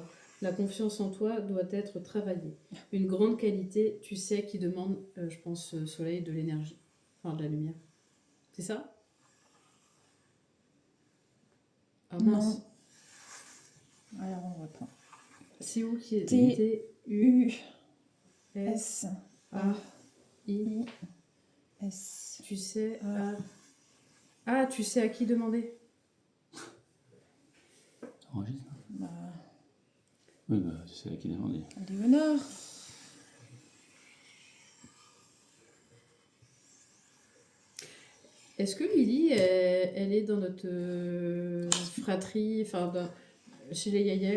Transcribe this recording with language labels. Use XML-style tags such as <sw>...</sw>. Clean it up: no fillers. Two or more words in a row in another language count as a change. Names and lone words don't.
<fr>La confiance en toi doit être travaillée. Une grande qualité, tu sais, qui demande, je pense, soleil, de l'énergie. Enfin, de la lumière. C'est ça? Ah mince. non. Alors, on reprend. C'est où qui est T, T, U, U, S, S, A, A, I. I, S. Tu sais Ah. à... Ah, tu sais à qui demander? Enregistre. Bah, Oui, bah, tu sais à qui demander. Léonore. Est-ce que Lily, elle est dans notre fratrie, enfin, chez les Yael?</fr>